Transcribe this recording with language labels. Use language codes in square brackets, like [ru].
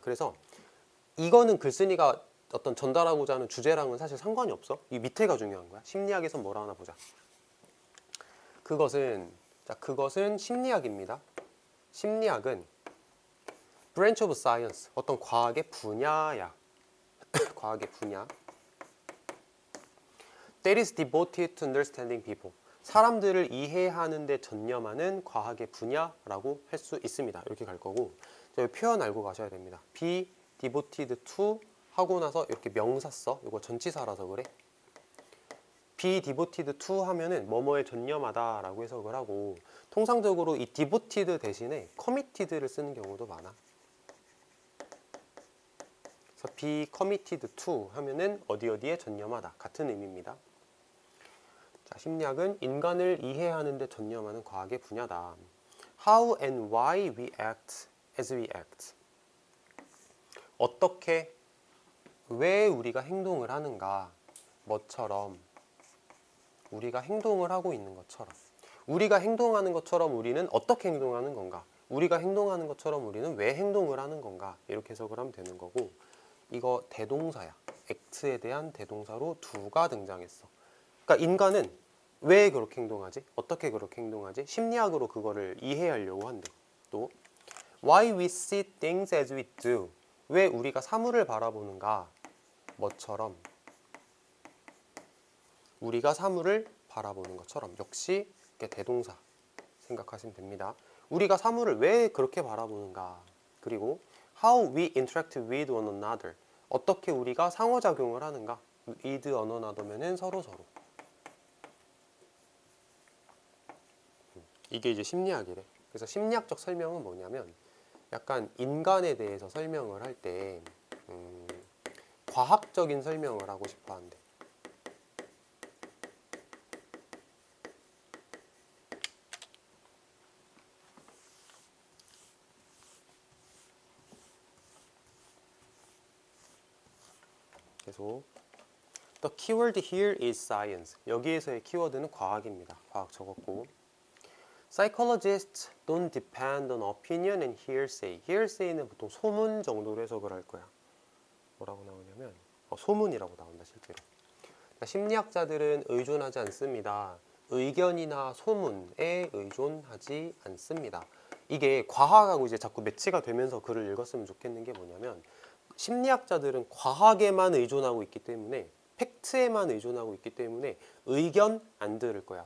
[ko] 그래서 이거는 글쓴이가 어떤 전달하고자 하는 주제랑은 사실 상관이 없어. 이 밑에가 중요한 거야. 심리학에선 뭐라 하나 보자. 그것은 심리학입니다. 심리학은 [en] branch of science, [ko] 어떤 과학의 분야야. 과학의 분야. [en] That is devoted to understanding people. [ko] 사람들을 이해하는 데 전념하는 과학의 분야라고 할 수 있습니다. 이렇게 갈 거고, 저희 표현 알고 가셔야 됩니다. be devoted to 하고 나서 이렇게 명사 써. 이거 전치사라서 그래. be devoted to 하면은 뭐뭐에 전념하다 라고 해석을 하고, 통상적으로 이 devoted 대신에 committed를 쓰는 경우도 많아. 그래서 be committed to 하면은 어디에 전념하다 같은 의미입니다. 자, 심리학은 인간을 이해하는 데 전념하는 과학의 분야다. [en] How and why we act as we act. [ko] 어떻게, 왜 우리가 행동을 하는가. 뭐처럼, 우리가 행동을 하고 있는 것처럼. 우리가 행동하는 것처럼 우리는 어떻게 행동하는 건가. 우리가 행동하는 것처럼 우리는 왜 행동을 하는 건가. 이렇게 해석을 하면 되는 거고, 이거 대동사야. act에 대한 대동사로 do가 등장했어. 그러니까 인간은 왜 그렇게 행동하지? 어떻게 그렇게 행동하지? 심리학으로 그거를 이해하려고 한대. 또 [en] why we see things as we do. [ko] 왜 우리가 사물을 바라보는가? 뭐처럼, 우리가 사물을 바라보는 것처럼. 역시 대동사 생각하시면 됩니다. 우리가 사물을 왜 그렇게 바라보는가. 그리고 [en] how we interact with one another. [ko] 어떻게 우리가 상호작용을 하는가. with one another면은 서로. 이게 이제 심리학이래. 그래서 심리학적 설명은 뭐냐면 약간 인간에 대해서 설명을 할 때 과학적인 설명을 하고 싶어 한대. 계속 [en] The keyword here is science. [ko] 여기에서의 키워드는 과학입니다. 과학 적었고, [en] Psychologists don't depend on opinion and hearsay. [ko] hearsay는 보통 소문 정도로 해석을 할 거야. 뭐라고 나오냐면 소문이라고 나온다 실제로. 그러니까 심리학자들은 의존하지 않습니다. 의견이나 소문에 의존하지 않습니다. 이게 과학하고 이제 자꾸 매치가 되면서 글을 읽었으면 좋겠는 게 뭐냐면 심리학자들은 과학에만 의존하고 있기 때문에, 팩트에만 의존하고 있기 때문에 의견 안 들을 거야.